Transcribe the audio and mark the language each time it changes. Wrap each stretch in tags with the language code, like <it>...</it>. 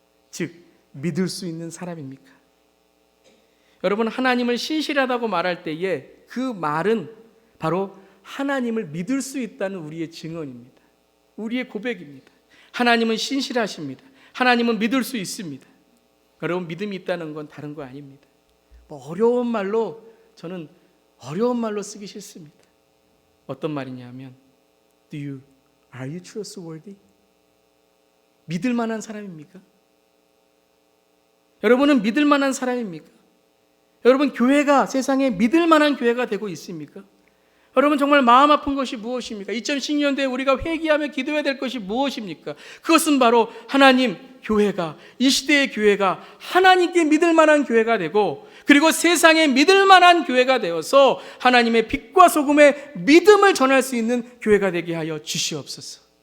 <ko>즉, 믿을 수 있는 사람입니까? 여러분, 하나님을 신실하다고 말할 때에 그 말은 바로 하나님을 믿을 수 있다는 우리의 증언입니다. 우리의 고백입니다. 하나님은 신실하십니다. 하나님은 믿을 수 있습니다. 여러분, 믿음이 있다는 건 다른 거 아닙니다. 어려운 말로, 저는 어려운 말로 쓰기 싫습니다. 어떤 말이냐면</ko> <en>are you trustworthy?</en> <ko>믿을 만한 사람입니까? 여러분은 믿을 만한 사람입니까? 여러분, 교회가 세상에 믿을 만한 교회가 되고 있습니까? 여러분, 정말 마음 아픈 것이 무엇입니까? 2010년대에 우리가 회개하며 기도해야 될 것이 무엇입니까? 그것은 바로 하나님, 교회가, 이 시대의 교회가 하나님께 믿을 만한 교회가 되고, 그리고 세상에 믿을 만한 교회가 되어서 하나님의 빛과 소금의 믿음을 전할 수 있는 교회가 되게 하여 주시옵소서.</ko>